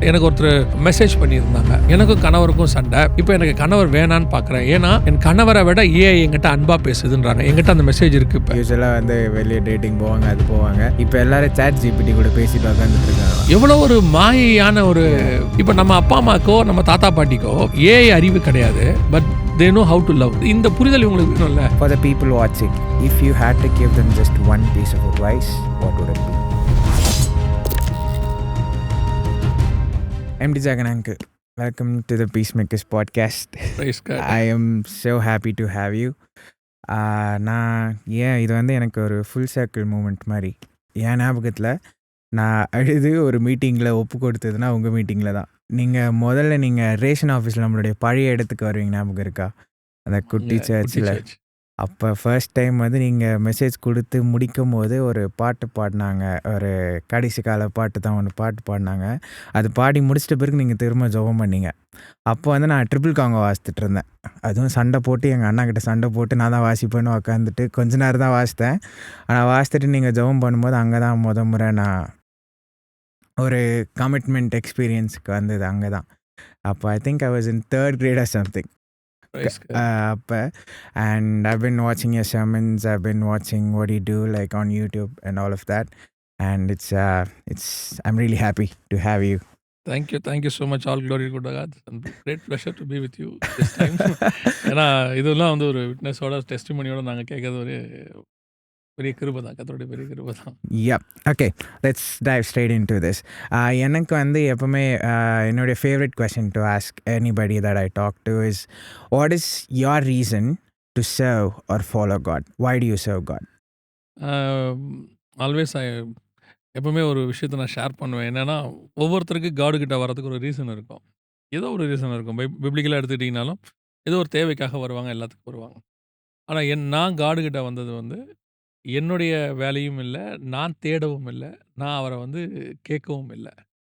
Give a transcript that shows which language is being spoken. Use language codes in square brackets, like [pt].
[ta] எனக்கு ஒருத்தர் மெசேஜ் பண்ணியிருந்தாங்க, எனக்கும் கணவருக்கும் சண்டை, இப்போ எனக்கு கணவர் வேணான்னு பார்க்குறேன், ஏன்னா என் கணவரை விட என்கிட்ட அன்பா பேசுதுன்றாங்க. என்கிட்ட அந்த மெசேஜ் இருக்கு. இப்போ யூஸ்வலாக வந்து வெளியே டேட்டிங் போவாங்க, அது போவாங்க. இப்போ எல்லாரும் சாட் ஜிபிடி கூட பேசிட்டு உட்காந்துட்டு இருக்காங்க. எவ்வளோ ஒரு மாயையான ஒரு, இப்போ நம்ம அப்பா அம்மாக்கோ நம்ம தாத்தா பாட்டிக்கோ அறிவு கிடையாது, but [en] they know how to love. [ta] இந்த புரிதல் இவங்களுக்கு வேணும்ல. [en] For the people watching, if you had to give them just one piece of advice, what would it be? MD Jagan uncle, welcome to the Peacemakers podcast. Praise God. I am so happy to have you. [ta] நான் இது வந்து எனக்கு ஒரு full circle moment மாதிரி. என் ஞாபகத்தில் நான் அழுது ஒரு மீட்டிங்கில் ஒப்பு கொடுத்ததுன்னா உங்கள் மீட்டிங்கில் தான். நீங்கள் ரேஷன் ஆஃபீஸில் நம்மளுடைய பழைய இடத்துக்கு வருவீங்க, ஞாபகம் இருக்கா? அந்த குட்டி சர்ச்சில். அப்போ ஃபர்ஸ்ட் டைம் வந்து நீங்கள் மெசேஜ் கொடுத்து முடிக்கும் போது ஒரு பாட்டு பாடினாங்க, ஒரு கடைசி கால பாட்டு தான் ஒன்று பாட்டு பாடினாங்க. அது பாடி முடிச்சிட்ட பிறகு நீங்கள் திரும்ப ஜெபம் பண்ணீங்க. அப்போ வந்து நான் ட்ரிபிள் காங்கோ வாசித்துட்டு இருந்தேன். அதுவும் சண்டை போட்டு எங்கள் அண்ணா கிட்ட சண்டை போட்டு நான் தான் வாசிப்பேன்னு உட்காந்துட்டு கொஞ்ச நேரம் தான் வாசித்தேன். ஆனால் வாசித்துட்டு நீங்கள் ஜெபம் பண்ணும்போது அங்கே தான் முறை நான் ஒரு கமிட்மெண்ட் எக்ஸ்பீரியன்ஸுக்கு வந்தது அங்கே தான். [en] அப்போ I think I was in 3rd grade or something. அப்போ and I've been watching your sermons, I've been watching what you do like on YouTube and all of that, and it's I'm really happy to have you. Thank you so much. All glory to God. It's a great pleasure to be with you this time. [ta] ஏன்னா இதெல்லாம் வந்து ஒரு விட்னஸோட டெஸ்டிமோனியோட நாங்கள் கேட்கறது ஒரு பெரிய கிருபை தான், கர்த்தருடைய பெரிய கிருபை தான். [en] Yeah, okay, let's dive straight into this. [ta] எனக்கு வந்து எப்பவுமே என்னுடைய [en] Favourite question to ask anybody that I talk to is, what is your reason to serve or follow God? Why do you serve God? [ta] Always எப்பவுமே ஒரு விஷயத்தை நான் share பண்ணுவேன். என்னென்னா, ஒவ்வொருத்தருக்கு காடு கிட்ட வர்றதுக்கு ஒரு ரீசன் இருக்கும். ஏதோ ஒரு ரீசன் இருக்கும். பிப்ளிக்கலாக எடுத்துக்கிட்டிங்கனாலும் ஏதோ ஒரு தேவைக்காக வருவாங்க, எல்லாத்துக்கும் வருவாங்க. ஆனால் நான் காடு கிட்ட வந்தது வந்து என்னுடைய வேலையும் இல்லை, நான் தேடவும் இல்லை, நான் அவரை வந்து கேட்கவும் இல்லை.